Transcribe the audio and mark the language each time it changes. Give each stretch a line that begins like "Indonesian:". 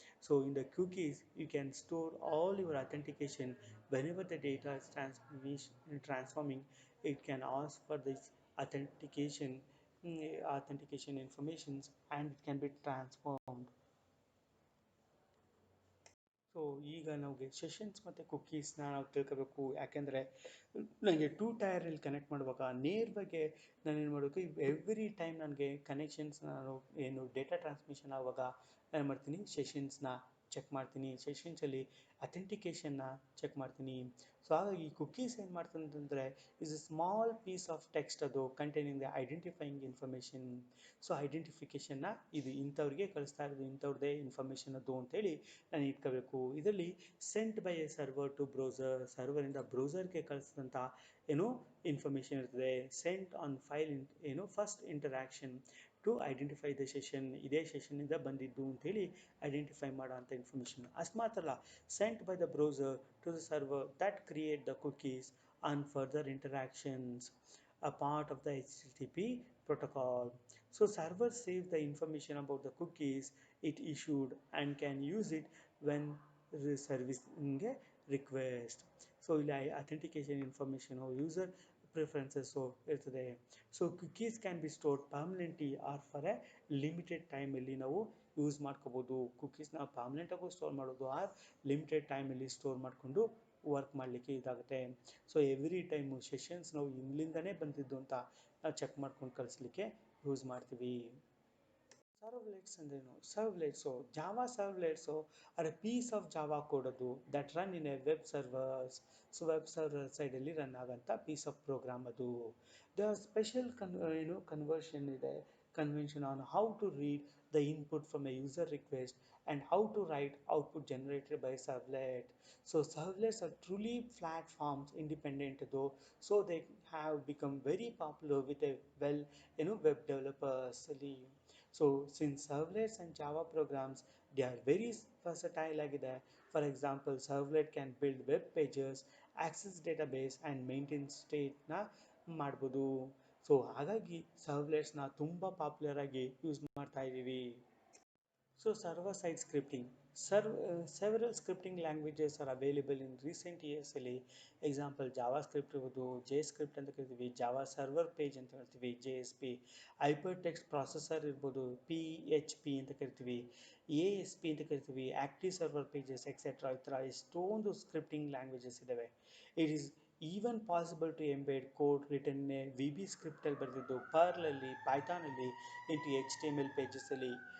English: So in the cookies, you can store all your authentication. Whenever the data is transforming, it can ask for this authentication authentication informations, and it can be transformed.
Kannada: So ಈಗ ನಮಗೆ sessions ಮತ್ತು ಕುಕ್ಕೀಸ್ನ ನಾವು ತಿಳ್ಕೋಬೇಕು. ಯಾಕೆಂದರೆ ನನಗೆ two ಟೈರಲ್ಲಿ connect ಮಾಡುವಾಗ ನೇರವಾಗಿ ನಾನೇನು ಮಾಡಬೇಕು, ಎವ್ರಿ ಟೈಮ್ ನನಗೆ ಕನೆಕ್ಷನ್ಸ್ ನಾನು ಏನು ಡೇಟಾ ಟ್ರಾನ್ಸ್ಮಿಷನ್ ಆಗುವಾಗ ನಾನು ಮಾಡ್ತೀನಿ, ಸೆಷನ್ಸ್ನ ಚೆಕ್ ಮಾಡ್ತೀನಿ, ಸೆಷನ್ಸಲ್ಲಿ ಅಥೆಂಟಿಕೇಷನ್ನ ಚೆಕ್ ಮಾಡ್ತೀನಿ.
English: so
Kannada: ಹಾಗಾಗಿ ಕುಕ್ಕೀಸ್ ಏನು ಮಾಡ್ತೀನಿ ಅಂತಂದರೆ
English: Is a small piece of text, ಅದು containing the identifying information.
Kannada: So ಐಡೆಂಟಿಫಿಕೇಷನ್ನ ಇದು ಇಂಥವ್ರಿಗೆ ಕಳಿಸ್ತಾ ಇರೋದು ಇಂಥವ್ರದ್ದೇ ಇನ್ಫಾರ್ಮೇಷನ್ ಅದು ಅಂತೇಳಿ ನಾನು ಇಟ್ಕೋಬೇಕು. ಇದರಲ್ಲಿ
English: sent by a server to browser,
Kannada: ಸರ್ವರಿಂದ ಬ್ರೌಸರ್ಗೆ ಕಳಿಸಿದಂಥ ಏನು ಇನ್ಫಾರ್ಮೇಷನ್ ಇರ್ತದೆ.
English: sent on file ಏನು first interaction to identify the session,
Kannada: ಇದೇ ಸೆಷನ್ನಿಂದ ಬಂದಿದ್ದು ಅಂತೇಳಿ ಐಡೆಂಟಿಫೈ ಮಾಡೋ ಅಂಥ ಇನ್ಫಾರ್ಮೇಷನ್. ಅಷ್ಟು ಮಾತ್ರ ಅಲ್ಲ,
English: Sent by the browser to the server that create the cookies on further interactions, a part of the HTTP protocol. So server saves the information about the cookies it issued and can use it when servicing a request. So ಇಲ್ಲಿ authentication information user preferences ಇರ್ತದೆ. So cookies can be stored permanently or for a limited ಟೈಮಲ್ಲಿ
Kannada: ನಾವು use ಮಾಡ್ಕೋಬೋದು. ಕುಕೀಸ್ನ ಪರ್ಮನೆಂಟಾಗೂ store ಮಾಡೋದು are limited ಟೈಮಲ್ಲಿ store ಮಾಡಿಕೊಂಡು work ಮಾಡಲಿಕ್ಕೆ ಇದಾಗುತ್ತೆ. ಸೊ ಎವ್ರಿ ಟೈಮು ಸೆಷನ್ಸ್ ನಾವು ಇಲ್ಲಿಂದನೇ ಬಂದಿದ್ದು ಅಂತ ನಾವು ಚೆಕ್ ಮಾಡ್ಕೊಂಡು ಕಳಿಸ್ಲಿಕ್ಕೆ ಯೂಸ್ ಮಾಡ್ತೀವಿ. ಸರ್ವ್ಲೆಟ್ಸ್ ಅಂದ್ರೇನು?
English: Servlets Java servlets are a piece of Java code ಅದು that run in a web servers.
Kannada: So web server ಸೈಡಲ್ಲಿ ರನ್ ಆಗೋಂಥ
English: piece of program
Kannada: ಅದು.
English: The special conversion ಇದೆ, convention on how to read the input from a user request and how to write output generated by servlet. So servlets are truly platforms independent though, so they have become very popular with a web developers. So since servlets and Java programs, they are very versatile ಆಗಿದೆ. For example, servlet can build web pages, access database and maintain stateನ ಮಾಡ್ಬೋದು.
Kannada: So ಹಾಗಾಗಿ ಸರ್ವ್ಲೆಟ್ಸ್ನ ತುಂಬ popular ಆಗಿ use ಮಾಡ್ತಾ ಇದ್ದೀವಿ.
English: So server-side scripting. Several scripting languages are available in recent years.
Kannada: Example JavaScript ಇರ್ಬೋದು, JScript ಅಂತ ಕರಿತೀವಿ, ಜಾವಾ ಸರ್ವರ್ ಪೇಜ್ ಅಂತ ಹೇಳ್ತೀವಿ, JSP, ಹೈಪರ್ ಟೆಕ್ಸ್ಟ್ ಪ್ರಾಸೆಸರ್ ಇರ್ಬೋದು, PHP ಅಂತ ಕರಿತೀವಿ, ASP ಅಂತ ಕರಿತೀವಿ, ಆಕ್ಟಿವ್ ಸರ್ವರ್ ಪೇಜಸ್ ಎಕ್ಸೆಟ್ರಾ. ಈ ಥರ ಎಷ್ಟೊಂದು ಸ್ಕ್ರಿಪ್ಟಿಂಗ್ ಲ್ಯಾಂಗ್ವೇಜಸ್ ಇದ್ದಾವೆ.
English: it is even possible to embed code written
Kannada: VB ಸ್ಕ್ರಿಪ್ಟಲ್ಲಿ ಬರೆದಿದ್ದು ಪರ್ಲಲ್ಲಿ, ಪೈಥಾನಲ್ಲಿ ಇಂಟು HTML ಪೇಜಸಲ್ಲಿ.